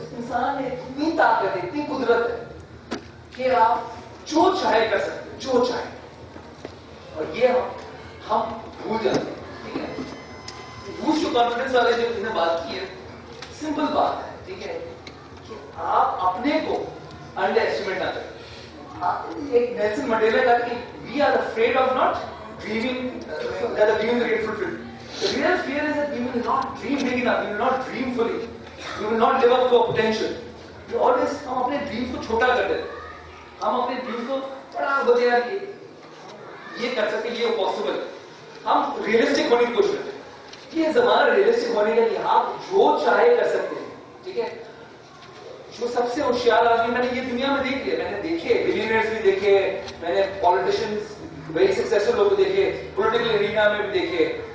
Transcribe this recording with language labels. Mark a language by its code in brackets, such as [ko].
[ur] اس انسان میں اتنی طاقت ہے, اتنی قدرت ہے کہ آپ جو چاہے کر سکتے ہیں, جو چاہے. اور یہ ہم بھول جاتے ہیں, ٹھیک ہے. بوسٹ ٹو کانفیڈنس والے جو نے بات کی ہے, سمپل بات ہے, ٹھیک ہے, کہ آپ اپنے کو انڈر ایسٹیمیٹ نہ کریں. ایک نیلسن منڈیلا کا کہ [en] we are afraid of not dreaming that the dreams get fulfilled. The real fear is that we will not dream big enough, we will not dream fully, we will not live up to our potential. We always [ur] ہم اپنے dream کو چھوٹا کر دیتے, ہم اپنے dream کو بڑا بولتے ہیں کہ یہ کر سکتے, یہ پاسبل. ہم ریئلسٹک ہونے کی کوشش کرتے ہیں. یہ زمانہ ریئلسٹک ہونے کا نہیں, آپ جو چاہے کر سکتے ہیں, ٹھیک ہے. جو سب سے ہوشیار آدمی میں نے یہ دنیا میں دیکھ لیا, میں نے دیکھے بلینئرز بھی دیکھے, میں نے پالیٹیشنز [en] very successful [ur] لوگ کو دیکھے, پولیٹیکل ارینا میں بھی دیکھے.